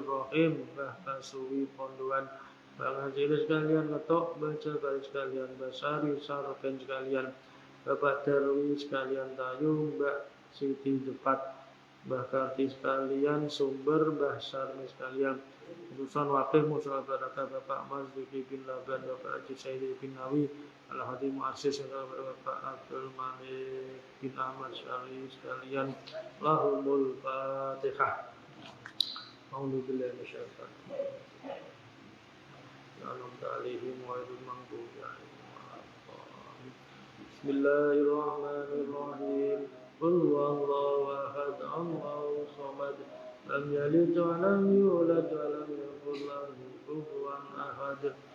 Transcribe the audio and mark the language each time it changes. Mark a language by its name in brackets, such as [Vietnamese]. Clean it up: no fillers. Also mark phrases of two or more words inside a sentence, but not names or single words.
[Javanese] Rahim Mbah Kasuwi Ponduan Mbah Ngajiri sekalian Ketok Mbah Jabari sekalian Mbah Sari Saroken sekalian Bapak Darwi sekalian Tayu Mbah Siti Jepat Mbah Karti sekalian, Sumber, Mbah Sarmi sekalian, utusan wakil Musa Barakah Bapak Mazduki bin Laban, Bapak Haji Saidi bin Nawi, Al-Hadi Mu'assis Bapak Abdul Malik bin Ahmad Syari sekalian, [Arabic] لهم الفاتحة. أعوذ بالله من الشيطان الرجيم. أنعمت عليهم غير المغضوب عليهم. بسم الله الرحمن الرحيم. قل هو الله أحد، الله الصمد، لم يلد ولم يولد ولم يكن له كفوا أحد.